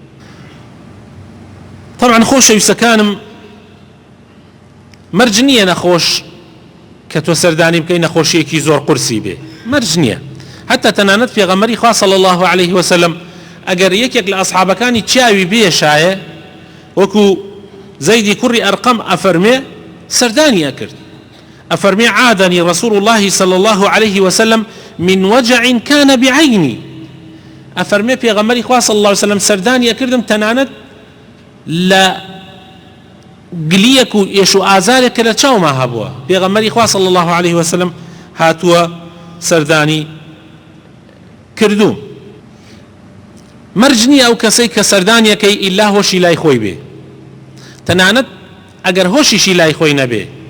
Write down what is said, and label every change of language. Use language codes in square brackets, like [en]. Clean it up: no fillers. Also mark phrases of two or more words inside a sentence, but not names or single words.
[ckb] طبعا خۆشەویستەکانم مەرج نییە نەخۆش کە تۆ سەردانی بکەی نەخۆشیەکی زۆر قورسی بێ مەرج نییە حتا تەنانەت پێغەمبەری خوا [ar] صلی الله عليه وسلم [ckb] ئەگەر یەکێک لە ئەصحابەکانی چاوی بێشایە وەکو زەیدی کوڕی ئەرقەم ئەفەرمێ سەردانی ئەکرد ئەفەرمێ [ar] عادني رسول الله صلى الله عليه وسلم من وجع كان بعيني [ckb] ئەفەرمێ پێغەمبەری خوا [ar] صلی الله عليه وسلم [ckb] سەردانی ئەکردم تەنانەت لە گلیەک و ئێش و ئازارێک کە لە چاوما هەبووە پێغەمبەری خوا [ar] صلی الله عليه وسلم [ckb] هاتووە سەردانی کردووم مەرج نییە ئەو کەسەی کە سەردانیەکەی ئیلا هۆشی لای خۆی بێ تەنانەت ئەگەر هۆشیشی لای خۆی نەبێ